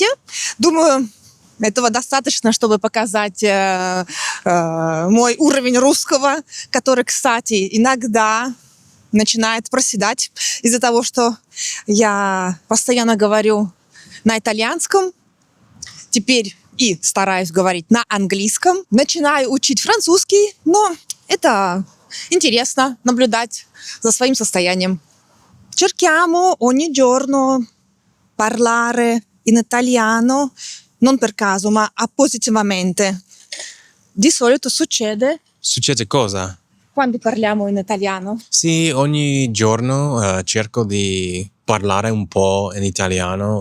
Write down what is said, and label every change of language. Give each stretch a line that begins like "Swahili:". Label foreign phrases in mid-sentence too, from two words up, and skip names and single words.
Russian: Думаю, этого достаточно, чтобы показать мой уровень русского, который, кстати, иногда начинает проседать из-за того, что я постоянно говорю на итальянском. Теперь и стараюсь говорить на английском. Начинаю учить французский, но это интересно наблюдать за своим состоянием.
Italian: Cerchiamo ogni giorno parlare in italiano, non per caso, ma appositivamente. Di solito succede Succede cosa? quando parliamo in italiano. Sì, ogni giorno cerco di parlare un po' in italiano.